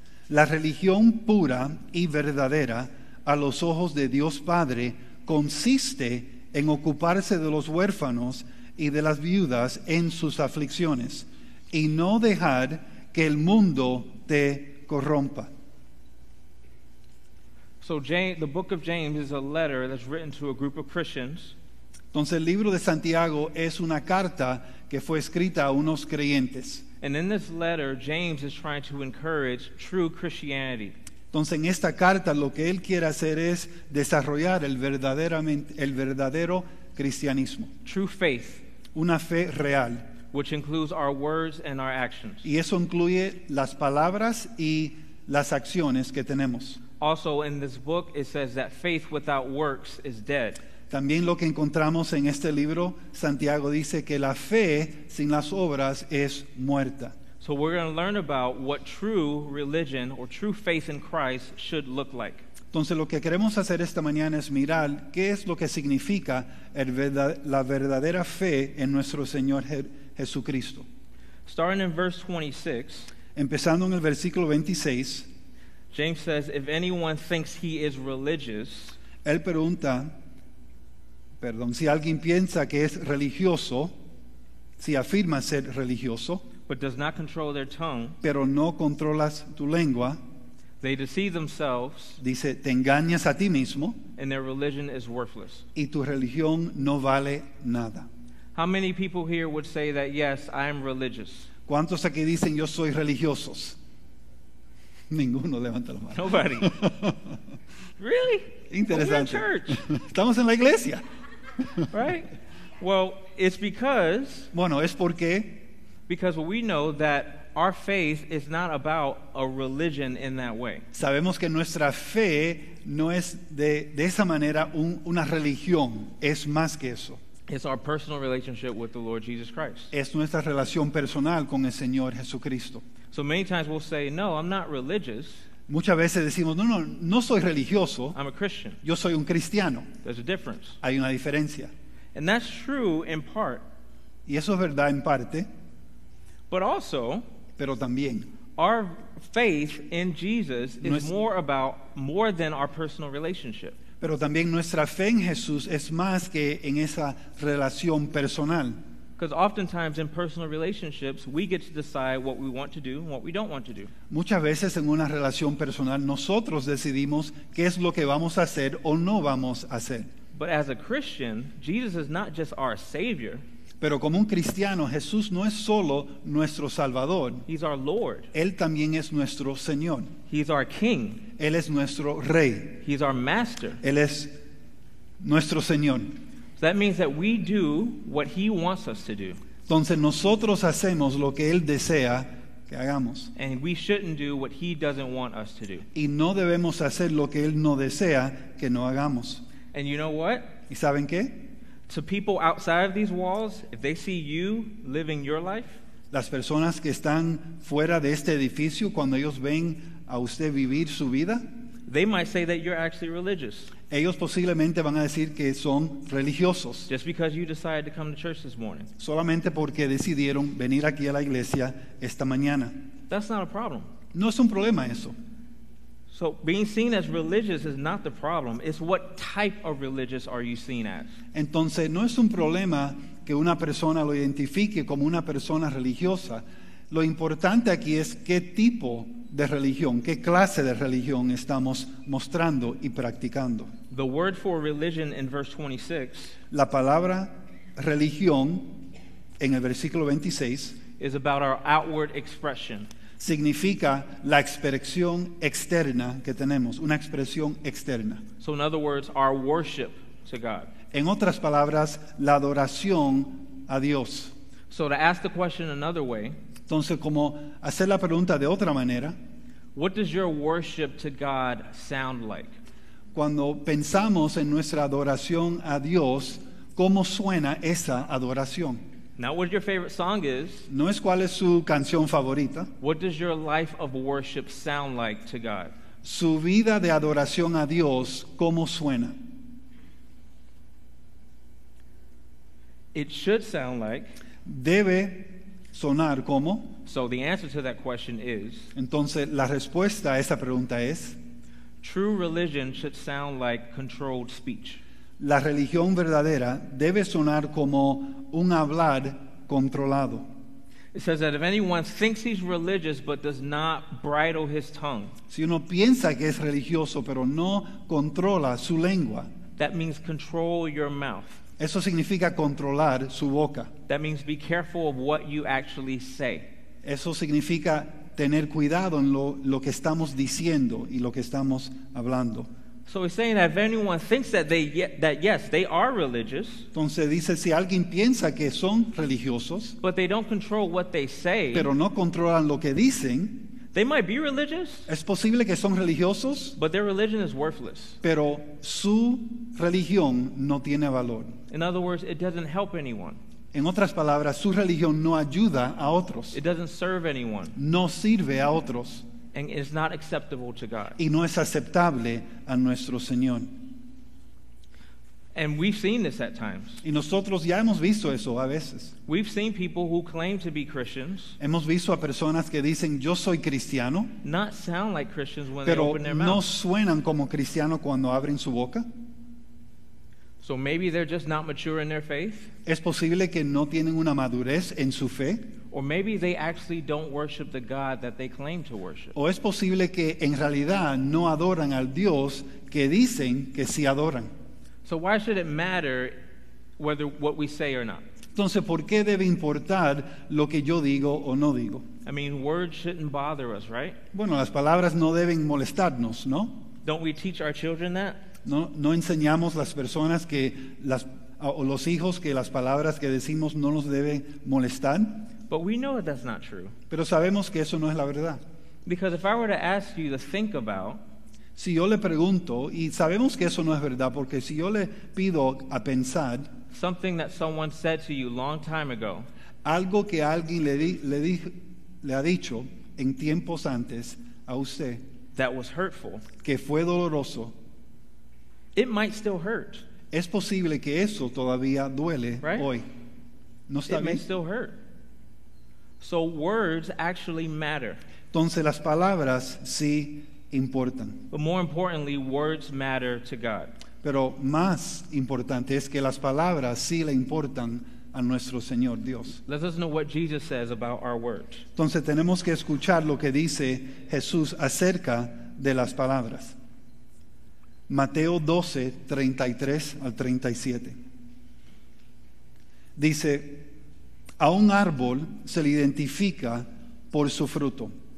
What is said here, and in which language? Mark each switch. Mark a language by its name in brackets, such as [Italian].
[Spanish] La religión pura y verdadera a los ojos de Dios Padre consiste en ocuparse de los huérfanos y de las viudas en sus aflicciones y no dejar que el mundo te corrompa. [English] So the book of James is a letter that's written to a group of Christians. [Spanish] Entonces el libro de Santiago es una carta que fue escrita a unos creyentes. [English] And in this letter, James is trying to encourage true Christianity. [Spanish] Entonces en esta carta lo que él quiere hacer es desarrollar el verdadero cristianismo, [English] True faith, [Spanish] una fe real. [English] which includes our words and our actions. [Spanish] Y eso incluye las palabras y las acciones que tenemos. [English] Also, in this book, it says that faith without works is dead. [Spanish] También lo que encontramos en este libro, Santiago dice que la fe sin las obras es muerta. [English] So we're going to learn about what true religion or true faith in Christ should look like. [Spanish] Entonces lo que queremos hacer esta mañana es mirar qué es lo que significa la verdadera fe en nuestro Señor Jesucristo. [English] Starting in verse 26, [Spanish] Empezando en el versículo 26, [English] James says, if anyone thinks he is religious, [Spanish] él pregunta, si alguien piensa que es religioso, si afirma ser religioso, [English] but does not control their tongue, [Spanish] pero no controlas tu lengua, [English] they deceive themselves, [Spanish] dice, te engañas a ti mismo [English] and their religion is worthless. [Spanish] y tu religión no vale nada. [English] How many people here would say that, yes, I am religious? [Spanish] ¿Cuántos aquí dicen yo soy religiosos? Ninguno levanta la mano. [English] Nobody. Really? [Spanish] Interesante. [English] But we're in church, [Spanish] Estamos en la iglesia. [English] right? Well, it's because [Spanish] Bueno, es porque [English] we know that our faith is not about a religion in that way. [Spanish] sabemos que nuestra fe no es de esa manera una religión, es más que eso. [English] It's our personal relationship with the Lord Jesus Christ. [Spanish] Es nuestra relación personal con el Señor Jesucristo. [English] So many times we'll say, no, I'm not religious, [Spanish] Muchas veces decimos, no soy religioso, [English] I'm a Christian. [Spanish] yo soy un cristiano. [English] There's a difference. [Spanish] Hay una diferencia. [English] And that's true in part, [Spanish] Y eso es verdad en parte, [English] but also [Spanish] pero también [English] our faith in Jesus is [Spanish] Nues- [English] more than our personal relationship. [Spanish] Pero también nuestra fe en Jesús es más que en esa relación personal. [English] Because oftentimes in personal relationships, we get to decide what we want to do and what we don't want to do. [Spanish] Muchas veces en una relación personal nosotros decidimos qué es lo que vamos a hacer o no vamos a hacer. [English] But as a Christian, Jesus is not just our Savior, [Spanish] Pero como un cristiano, Jesús no es solo nuestro Salvador, [English] He's our Lord. [Spanish] Él también es nuestro Señor. [English] He's our King. [Spanish] Él es nuestro Rey. [English] He's our Master. [Spanish] Él es nuestro Señor. [English] So that means that we do what He wants us to do. [Spanish] Entonces nosotros hacemos lo que Él desea que hagamos. [English] And we shouldn't do what He doesn't want us to do. [Spanish] Y no debemos hacer lo que Él no desea que no hagamos. [English] And you know what? [Spanish] ¿Y saben qué? [English] To people outside of these walls, if they see you living your life, [Spanish] Las personas que están fuera de este edificio, cuando ellos ven a usted vivir su vida, [English] they might say that you're actually religious [Spanish] ellos posiblemente van a decir que son religiosos, [English] just because you decided to come to church this morning. [Spanish] solamente porque decidieron venir aquí a la iglesia esta mañana. [English] That's not a problem. [Spanish] No es un problema eso. [English] So being seen as religious is not the problem. It's what type of religious are you seen as? [Spanish] Entonces, no es un problema que una persona lo identifique como una persona religiosa. Lo importante aquí es qué tipo de religión, qué clase de religión estamos mostrando y practicando. [English] The word for religion in verse 26 [Spanish] La palabra religión en el versículo 26 [English] is about our outward expression. [Spanish] significa la expresión externa que tenemos, una expresión externa. [English] So in other words, our worship to God. [Spanish] En otras palabras, la adoración a Dios. [English] So to ask the question another way, [Spanish] Entonces, como hacer la pregunta de otra manera, [English] what does your worship to God sound like? [Spanish] cuando pensamos en nuestra adoración a Dios, ¿cómo suena esa adoración? [English] Not what your favorite song is. [Spanish] No es cuál es su canción favorita. [English] What does your life of worship sound like to God? [Spanish] Su vida de adoración a Dios, ¿cómo suena? [English] It should sound like. [Spanish] Debe sonar como. [English] So the answer to that question is, [Spanish] Entonces, la respuesta a esa pregunta es, [English] true religion should sound like controlled speech. [Spanish] la religión verdadera debe sonar como un hablar controlado. [English] It says that if anyone thinks he's religious but does not bridle his tongue, [Spanish] Si uno piensa que es religioso pero no controla su lengua, [English] that means control your mouth. [Spanish] eso significa controlar su boca. [English] That means be careful of what you actually say. [Spanish] Eso significa tener cuidado en lo que estamos diciendo y lo que estamos hablando. [English] So he's saying that if anyone thinks that yes, they are religious, [Spanish] Entonces dice, si alguien piensa que son religiosos, [English] but they don't control what they say, [Spanish] pero no controlan lo que dicen, [English] they might be religious, [Spanish] es posible que son religiosos, [English] but their religion is worthless. [Spanish] pero su religión no tiene valor. [English] In other words, it doesn't help anyone. [Spanish] En otras palabras, su religión no ayuda a otros, [English] It doesn't serve anyone, [Spanish] no sirve a otros [English] and it's not acceptable to God. [Spanish] y no es aceptable a nuestro Señor. [English] And we've seen this at times. [Spanish] Y nosotros ya hemos visto eso a veces. [English] We've seen people who claim to be Christians [Spanish] Hemos visto a personas que dicen, yo soy cristiano, [English] not sound like Christians when they [Spanish] pero [English] open their [Spanish] no [English] mouth. [Spanish] suenan como cristianos cuando abren su boca. [English] So maybe they're just not mature in their faith, [Spanish] Es posible que no tienen una madurez en su fe, [English] or maybe they actually don't worship the God that they claim to worship. [Spanish] o es posible que en realidad no adoran al Dios que dicen que sí adoran. [English] So why should it matter whether what we say or not? [Spanish] Entonces, ¿por qué debe importar lo que yo digo o no digo? [English] I mean, words shouldn't bother us, right? [Spanish] Bueno, las palabras no deben molestarnos, ¿no? [English] Don't we teach our children that? [Spanish] No enseñamos las personas o los hijos que las palabras que decimos no nos deben molestar, [English] But we know that that's not true. [Spanish] pero sabemos que eso no es la verdad. [English] Because if I were to ask you to think about [Spanish] Si yo le pregunto, y sabemos que eso no es verdad, porque si yo le pido a pensar [English] something that someone said to you long time ago, [Spanish] algo que alguien le ha dicho en tiempos antes a usted, [English] that was hurtful, [Spanish] que fue doloroso, [English] it might still hurt, [Spanish] es posible que eso todavía duele [English] Right. [Spanish] hoy. ¿No está [English] it may [Spanish] bien? [English] still hurt. So words actually matter. [Spanish] Entonces las palabras sí importan. [English] But more importantly, words matter to God. [Spanish] Pero más importante es que las palabras sí le importan a nuestro Señor Dios. [English] Let us know what Jesus says about our words. [Spanish] Entonces tenemos que escuchar lo que dice Jesús acerca de las palabras. Mateo 12, 33 al 37. Dice, a un árbol se le identifica por su fruto.